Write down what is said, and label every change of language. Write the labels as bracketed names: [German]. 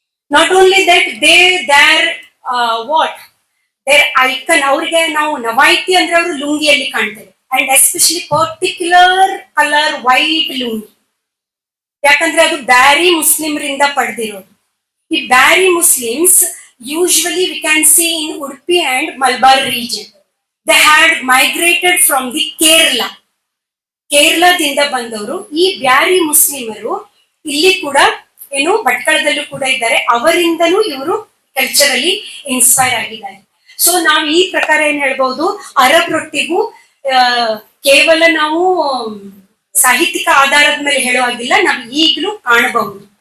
[English] Not only that, there what their icon. [Kannada] ಅವ್ರಿಗೆ ನಾವು ನವಾಯಿತಿ ಅಂದ್ರೆ ಅವರು ಲುಂಗಿಯಲ್ಲಿ ಕಾಣ್ತೇವೆ. [English] and especially particular colour white lungi, [Kannada] ಯಾಕಂದ್ರೆ ಅದು ಬ್ಯಾರಿ ಮುಸ್ಲಿಮರಿಂದ ಪಡೆದಿರೋದು. [English] ಈ Beary Muslims usually we can see in Udupi and Malabar region. They had migrated from the [Kannada] ಕೇರಳದಿಂದ ಬಂದವರು. ಈ ಬ್ಯಾರಿ ಮುಸ್ಲಿಮರು ಇಲ್ಲಿ ಕೂಡ ಏನು ಭಟ್ಕಳದಲ್ಲೂ ಕೂಡ ಇದ್ದಾರೆ. ಅವರಿಂದನೂ ಇವರು ಕಲ್ಚರಲಿ ಇನ್ಸ್ಪೈರ್ ಆಗಿದ್ದಾರೆ. ಸೊ ನಾವು ಈ ಪ್ರಕಾರ ಏನ್ ಹೇಳ್ಬಹುದು, ಅರಬ್ ರೊಟ್ಟಿಗೂ ಕೇವಲ ನಾವು ಸಾಹಿತ್ಯಿಕ ಆಧಾರದ ಮೇಲೆ ಹೇಳುವಾಗಿಲ್ಲ, ನಾವು ಈಗಲೂ ಕಾಣಬಹುದು.